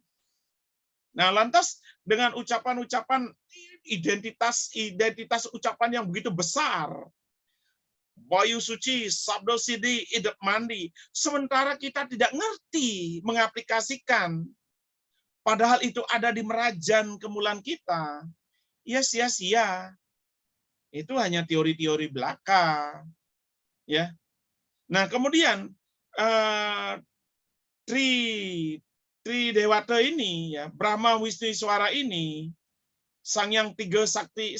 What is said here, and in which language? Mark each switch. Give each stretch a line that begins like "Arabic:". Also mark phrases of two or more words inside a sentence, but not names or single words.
Indonesian: Nah, lantas dengan ucapan-ucapan identitas ucapan yang begitu besar, Bayu Suci, Sabdo Sidi, Idep Mandi. Sementara kita tidak ngerti mengaplikasikan. Padahal itu ada di merajan kemulan kita. Ya sia-sia. Itu hanya teori-teori belaka. Ya. Nah, kemudian Tri Dewata ini, ya, Brahma Wisnu Iswara ini, Sang Yang Tiga Sakti,